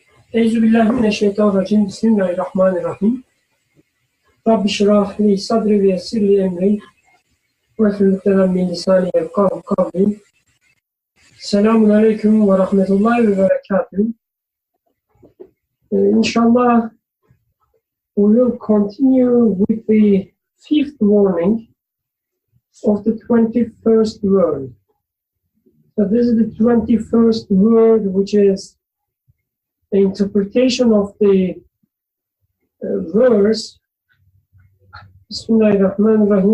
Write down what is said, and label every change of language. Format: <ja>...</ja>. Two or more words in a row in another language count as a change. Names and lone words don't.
<ar>أعوذ بالله من الشيطان الرجيم. بسم الله الرحمن الرحيم. رب اشرح لي صدري ويسر لي أمري واحلل من لساني يفقهوا قولي. السلام عليكم ورحمة الله وبركاته.</ar> <en>Inshallah, we will continue with the fifth warning of the 21st word. So this is the 21st word, which is the interpretation of the verse, Bismillahirrahmanirrahim.</en>